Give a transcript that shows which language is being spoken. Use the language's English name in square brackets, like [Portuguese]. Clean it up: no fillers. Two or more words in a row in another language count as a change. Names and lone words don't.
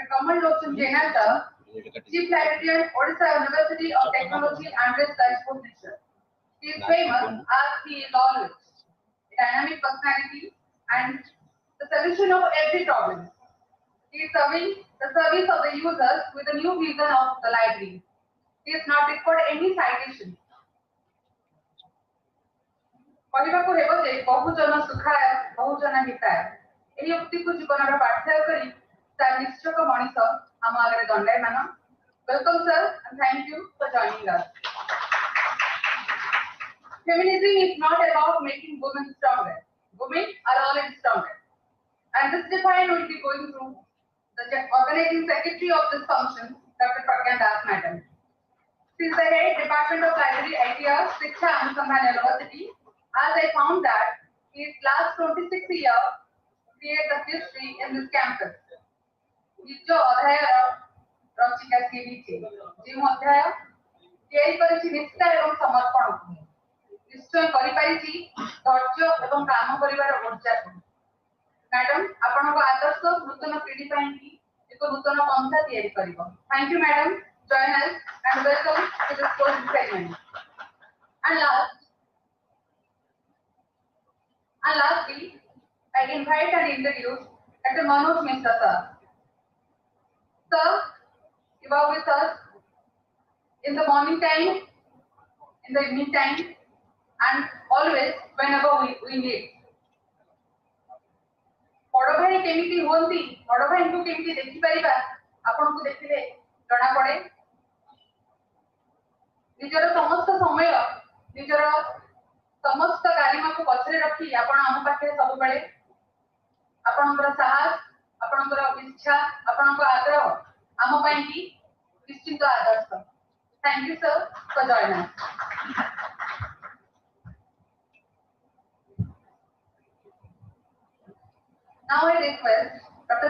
[English] Kamal Lochan Jaina, sir, Chief Librarian, Odisha University of Technology and Research, Bhubaneswar. He is famous as he is always a dynamic personality and the solution of every problem. He is serving the service of the users with a new vision of the library. He has not recorded any citation. [Odia] କହିବାକୁ ହେବ ଯେ [Sanskrit] बहुजन सुखाय बहुजन हिताय [Odia] ଏହି ଉକ୍ତିକୁ ଜୀବନର ପାଠ୍ୟ କରି ତାର ନିଶ୍ଚକ ମଣିଷ ଆମ ଆଗରେ ଦଣ୍ଡାୟମାନ. [English] Welcome sir and thank you for joining us. Feminism is not about making women stronger. Women are already stronger. And this define will be going through the organizing secretary of this function, Dr. Pragyan Das Madam. She is the head Department of Library, ITER, Shiksha Anusandhan University. As I found that his last 26 years create the history in this campus. [Odia] ନିଜ ଅଧ୍ୟାୟର ରଚିକା ସିଏ ନିଜେ ଯେଉଁ ଅଧ୍ୟାୟ ତିଆରି କରିଛି ନିଷ୍ଠା ଏବଂ ସମର୍ପଣକୁ ନିଶ୍ଚୟ କରିପାରିଛି ଧୈର୍ଯ୍ୟ ଏବଂ କାମ କରିବାର ଊର୍ଜାକୁ. ମ୍ୟାଡାମ ଆପଣଙ୍କ ଆଦର୍ଶ ନୂତନ ପିଢ଼ି ପାଇଁ ଏକ ନୂତନ ପନ୍ଥା ତିଆରି କରିବ. [English] Thank you madam. Join us and welcome to this closing ceremony. And lastly, I invite and introduce Dr. Manoj Mishra sir. Sir, you are with us in the morning time, in the evening time, and always whenever we need. [Odia] ବଡ଼ ଭାଇ କେମିତି ହୁଅନ୍ତି, ବଡ଼ ଭାଇଙ୍କୁ କେମିତି ଦେଖିପାରିବା, ଆପଣଙ୍କୁ ଦେଖିଲେ ଜଣା ପଡ଼େ. ନିଜର ସମସ୍ତ ସମୟ, ନିଜର ସମସ୍ତ ଗାରିମାକୁ ପଛରେ ରଖି ଆପଣ ଆମ ପାଖରେ ସବୁବେଳେ ଆପଣଙ୍କର ସାହସ, ଆପଣଙ୍କର ଇଚ୍ଛା, ଆପଣଙ୍କ ଆଗ୍ରହ ଆମ ପାଇଁ କି ନିଶ୍ଚିତ ଆଦର୍ଶ. [English] Thank you sir for joining us. Now I request Dr.